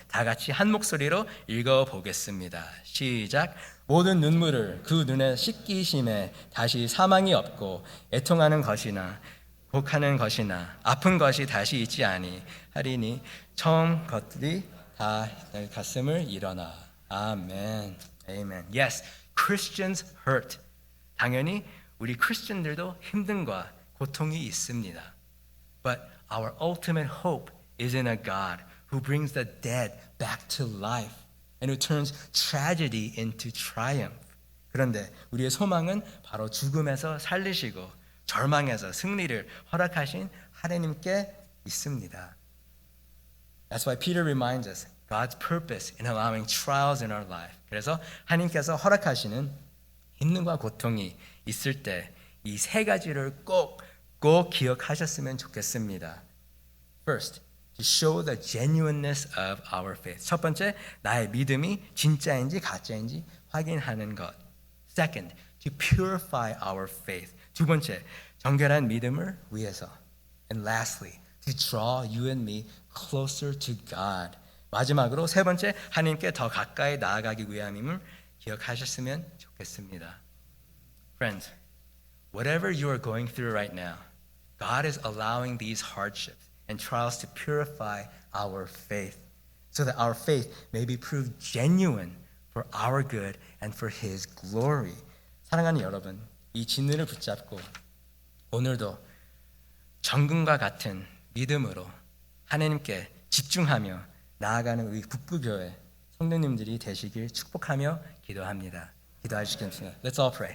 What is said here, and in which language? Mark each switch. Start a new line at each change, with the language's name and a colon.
Korean: 다 같이 한 목소리로 읽어 보겠습니다. 시작. 모든 눈물을 그 눈에 씻기심에 다시 사망이 없고 애통하는 것이나 곡하는 것이나 아픈 것이 다시 있지 아니하리니 처음 것들이 다 가슴을 일어나.
English: 아멘. Amen. Yes, Christians hurt.
Korean: 당연히 우리 크리스천들도 힘듦과 고통이 있습니다.
English: But our ultimate hope is in a God who brings the dead back to life and who turns tragedy into triumph.
Korean: 그런데 우리의 소망은 바로 죽음에서 살리시고 절망에서 승리를 허락하신 하나님께 있습니다.
English: That's why Peter reminds us God's purpose in allowing trials in our life.
Korean: 그래서 하나님께서 허락하시는 힘듦과 고통이 있을 때 이 세 가지를 꼭 기억하셨으면 좋겠습니다.
English: First, to show the genuineness of our faith.
Korean: 첫 번째, 나의 믿음이 진짜인지 가짜인지 확인하는 것.
English: Second, to purify our faith.
Korean: 두 번째, 정결한 믿음을 위해서.
English: And lastly, to draw you and me closer to God.
Korean: 마지막으로 세 번째, 하나님께 더 가까이 나아가기 위함임을 기억하셨으면 좋겠습니다.
English: Friends, whatever you are going through right now, God is allowing these hardships and trials to purify our faith so that our faith may be proved genuine for our good and for His glory.
Korean: 사랑하는 여러분, 이 진리를 붙잡고 오늘도 정금과 같은 믿음으로 하나님께 집중하며 나아가는 우리 북부교회 성도님들이 되시길 축복하며 기도합니다. 기도하시겠습니다.
English: Let's all pray.